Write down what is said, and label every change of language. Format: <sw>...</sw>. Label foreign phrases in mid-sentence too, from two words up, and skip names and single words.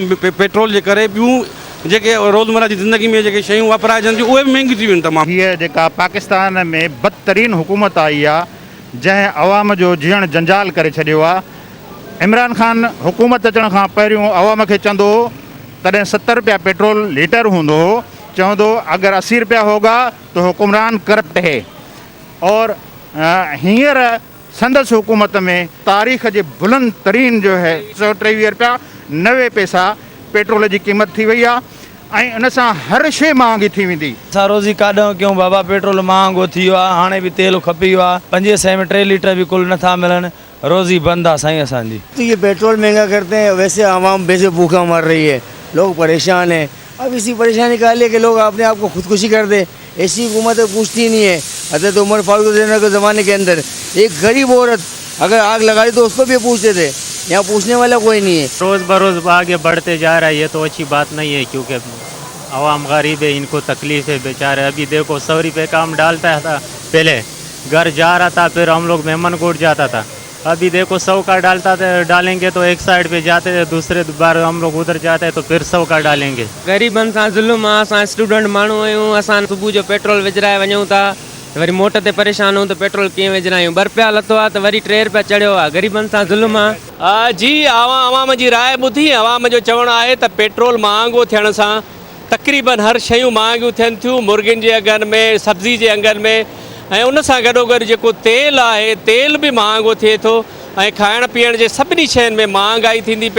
<sd>पेट्रोल जे करे ॿियूं जेके रोज़मर्रा जी ज़िंदगी में जेके शयूं वापराइजनि थियूं उहे बि महांगी थी वियूं तमामु। हीअ जेका पाकिस्तान में बदतरीन हुकूमत आई आहे, जंहिं अवाम जो जीअण जंजाल करे छॾियो आहे। इमरान ख़ान हुकूमत अचण खां पहिरियों अवाम खे चवंदो हो, तॾहिं 70 रुपया पेट्रोल लीटर हूंदो हो, चवंदो</sd> <ur>اگر 80 روپیہ ہوگا تو حکمران کرپٹ ہے.</ur> <sd>और हींअर संदस हुकूमत में तारीख़ जे बुलंद तरीन जो है 123 रुपया 90 पैसा</sd> <ur>پیٹرول کی قیمت</ur> <sd>थी वही आहे ऐं उन सां हर शइ महांगी थी वेंदी। असां रोज़ी काॾों क्यों बाबा, पेट्रोल महांगो थी वियो आहे, हाणे बि तेल खपी वियो आहे। 500 में 3 लीटर भी कुल नथा मिलनि, रोज़ी बंद आहे साईं असांजी।</sd> <ur>تو یہ پیٹرول مہنگا کرتے ہیں، ویسے عوام ویسے بھوکا مر رہی ہے، لوگ پریشان ہیں. اب اسی پریشانی کا لیے کہ لوگ اپنے آپ کو خودکشی کر دے. ایسی حکومت پوچھتی نہیں ہے۔ حضرت عمر فاروق کے زمانے کے اندر ایک غریب عورت اگر آگ لگائی تو اس کو بھی پوچھتے تھے، یہاں پوچھنے والا کوئی نہیں ہے. روز بروز آگے بڑھتے جا رہا ہے، یہ تو اچھی بات نہیں ہے، کیونکہ عوام غریب ہے، ان کو تکلیف ہے بیچارے. ابھی دیکھو 100 روپے کا ہم ڈالتا تھا، پہلے گھر جا رہا تھا، پھر ہم لوگ مہمان کوٹ جاتا تھا. ابھی دیکھو 100 کا ڈالیں گے تو ایک سائیڈ پے جاتے تھے، دوسرے بار ہم لوگ ادھر جاتے ہیں تو پھر 100 کا ڈالیں گے.</ur> <sd>गरीबन सां ज़ुल्म आहे। असां स्टूडेंट माण्हू आहियूं, असां सुबुह जो पेट्रोल विझराए वञूं था, वरी मोट ते परेशान हूं त पेट्रोल कीअं विझरायूं। 2 रुपया लथो आहे त वरी 3 रुपया चढ़ियो आहे। गरीबन सां ज़ुल्म आहे। जी आवाम जी राय ॿुधी। आवाम जो चवणु आहे त पेट्रोल महांगो थियण सां तक़रीबन हर शयूं महांगियूं थियनि थियूं, मुर्गियुनि जे अघनि में, सब्ज़ी जे अघनि में, ऐं उन सां गॾोगॾु जेको तेल आहे, तेल बि महांगो थिए थो ऐं खाइण पीअण जे सभिनी शयुनि में महांगाई थींदी।</sd>